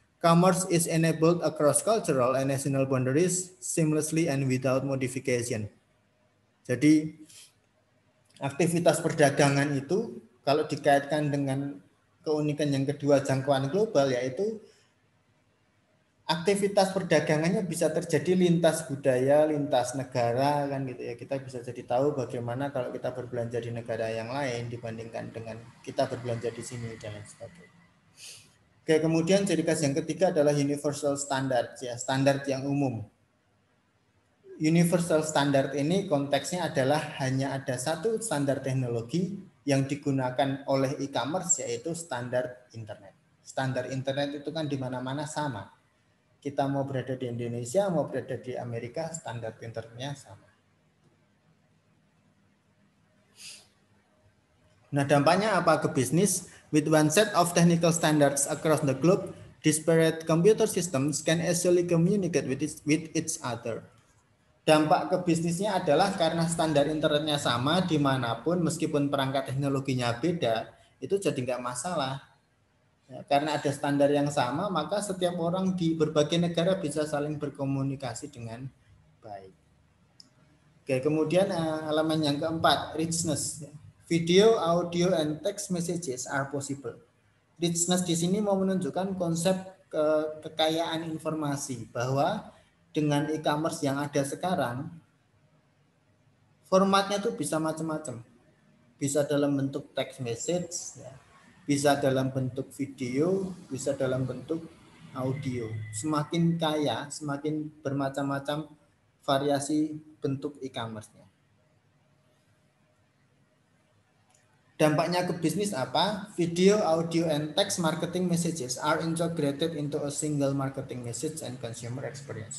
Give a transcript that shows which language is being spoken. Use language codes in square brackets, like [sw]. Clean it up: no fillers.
[en] Commerce is enabled across cultural and national boundaries seamlessly and without modification. [id] Jadi aktivitas perdagangan itu kalau dikaitkan dengan keunikan yang kedua jangkauan global, yaitu aktivitas perdagangannya bisa terjadi lintas budaya, lintas negara kan gitu ya. Kita bisa jadi tahu bagaimana kalau kita berbelanja di negara yang lain dibandingkan dengan kita berbelanja di sini dan lain sebagainya. Oke, kemudian ciri khas yang ketiga adalah universal standard ya, standar yang umum. Universal standard ini konteksnya adalah hanya ada satu standar teknologi yang digunakan oleh e-commerce yaitu standar internet. Standar internet itu kan di mana-mana sama. Kita mau berada di Indonesia, mau berada di Amerika, standar internetnya sama. Nah, dampaknya apa ke bisnis? [en] With one set of technical standards across the globe, disparate computer systems can easily communicate with each other. [id] Dampak ke bisnisnya adalah karena standar internetnya sama dimanapun, meskipun perangkat teknologinya beda, itu jadi nggak masalah. Ya, karena ada standar yang sama, maka setiap orang di berbagai negara bisa saling berkomunikasi dengan baik. Oke, kemudian elemen yang keempat, richness. [en] Video, audio, and text messages are possible. [id] Richness di sini mau menunjukkan konsep kekayaan informasi, bahwa dengan e-commerce yang ada sekarang, formatnya tuh bisa macam-macam. Bisa dalam bentuk text message, ya, bisa dalam bentuk video, bisa dalam bentuk audio. Semakin kaya, semakin bermacam-macam variasi bentuk e-commerce-nya. Dampaknya ke bisnis apa? [en] Video, audio, and text marketing messages are integrated into a single marketing message and consumer experience.